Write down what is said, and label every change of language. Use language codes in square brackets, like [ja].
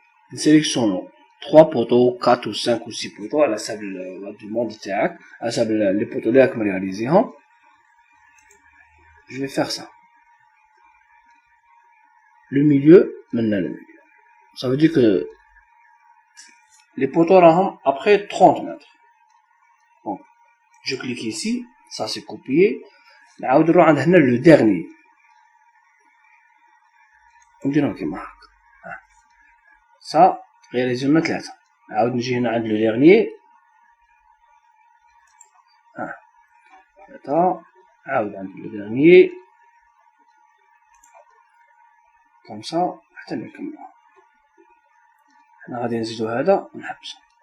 [fr] Nous sélectionnons 3 poteaux, 4 ou 5 ou 6 poteaux [ar] على حسب [fr] la demande [ar] تاعك على حسب [fr] les poteaux [ar] اللي راكم رياليزيهم. [fr] Je vais faire ça. Le milieu, maintenant le milieu. Ça veut dire que les poteaux [ar] راهم [fr] après 30 mètres. Donc, je clique ici, ça c'est copié. [ar] نعاود نروح عند هنا [fr] le dernier. [ar] نديرو كيما هاكا. [fr] Ça réalisيونا 3. [ar] نعاود نجي هنا عند [fr] le dernier. [ar] 3 نعاود عند [fr] le dernier. Comme ça [ar] حتى نكملو. حنا غادي نزيدو هذا ونحبسو.